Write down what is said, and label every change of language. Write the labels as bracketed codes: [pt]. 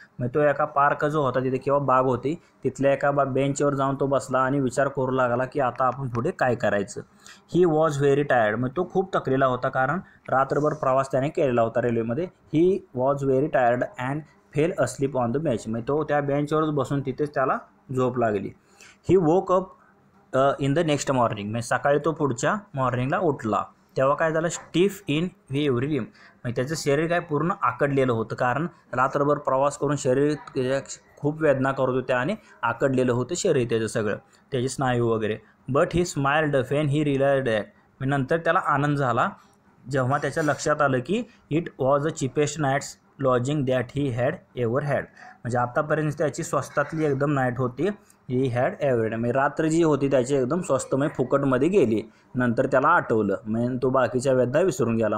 [mr] म्हणजे तो एका पार्क जो होता तिथे किंवा बाग होती, तिथल्या एका बेंचवर जाऊन तो बसला आणि विचार करू लागला की आता आपण पुढे काय करायचं. [en] He was very tired. [mr] म्हणजे तो खूप थकलेला होता कारण रात्रभर प्रवास त्याने केलेला होता रेल्वेमध्ये. [en] He was very tired and fell asleep on the bench. [mr] म्हणजे तो त्या बेंचवरच बसून तिथेच त्याला झोप लागली. [en] He woke up in the next morning. [mr] म्हणजे सकाळी तो पुढच्या मॉर्निंगला उठला. तेव्हा काय झालं, [en] Stiff in every limb. [mr] म्हणजे त्याचं शरीर काय पूर्ण आकडलेलं होतं कारण रात्रभर प्रवास करून शरीर खूप वेदना करत होत्या आणि आकडलेलं होतं शरीर त्याचं सगळं, त्याचे स्नायू वगैरे. [en] But he smiled when he realised that. [mr] नंतर त्याला आनंद झाला जेव्हा त्याच्या लक्षात आलं की [en] It was the cheapest night's lodging that he had ever had. [mr] म्हणजे आतापर्यंत त्याची स्वस्तातली एकदम नाईट होती [en] He had ever. [mr] म्हणजे रात्र जी होती त्याची एकदम स्वस्तमय फुकटमध्ये गेली. नंतर त्याला आठवलं, म्हणजे तो बाकीच्या वेदना विसरून गेला.